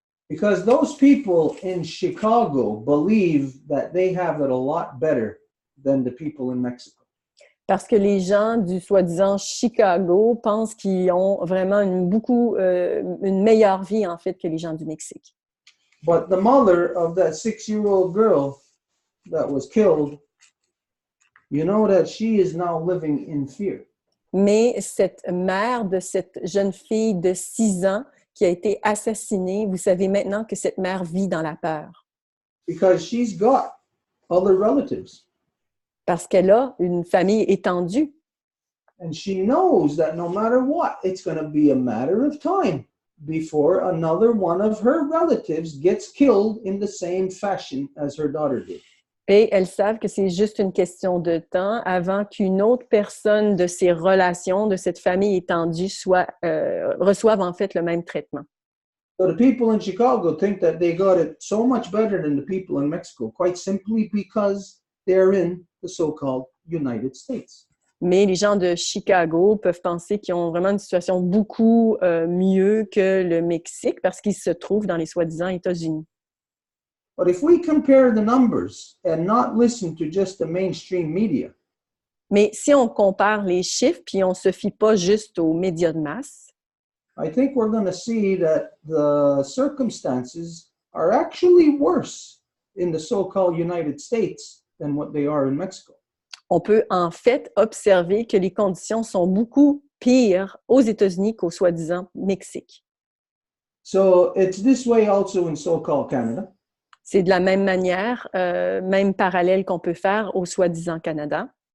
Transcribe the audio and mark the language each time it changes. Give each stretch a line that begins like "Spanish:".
English: Because those people in Chicago believe that they have it a lot better than the people in Mexico.
French: Parce que les gens du soi-disant Chicago pensent qu'ils ont vraiment une meilleure vie, en fait, que les gens du Mexique.
English: But the mother of that 6-year-old girl that was killed, you know that she is now living in fear.
French: Mais cette mère de cette jeune fille de 6 ans qui a été assassinée, vous savez maintenant que cette mère vit dans la peur.
English: Because she's got other relatives.
French: Parce qu'elle a une famille étendue.
English: And she knows that no matter what, it's going to be a matter of time before another one of her relatives gets killed in the same fashion as her daughter did.
French: Et elles savent que c'est juste une question de temps avant qu'une autre personne de ces relations, de cette famille étendue, reçoive en fait le même traitement.
English: So the people in Chicago think that they got it so much better than the people in Mexico, quite simply because they're in the so-called United States.
French: Mais les gens de Chicago peuvent penser qu'ils ont vraiment une situation beaucoup mieux que le Mexique parce qu'ils se trouvent dans les soi-disant États-Unis.
English: But if we compare the numbers and not listen to just the mainstream media,
French: mais si on compare les chiffres puis on se fie pas juste aux médias de masse,
English: I think we're going to see that the circumstances are actually worse in the so-called United States than what they are in Mexico.
French: On peut en fait observer que les conditions sont beaucoup pires aux États-Unis qu'au soi-disant Mexique.
English: So it's this way also in so-called Canada.
French: C'est de la même manière, même parallèle qu'on peut faire au soi-disant Canada.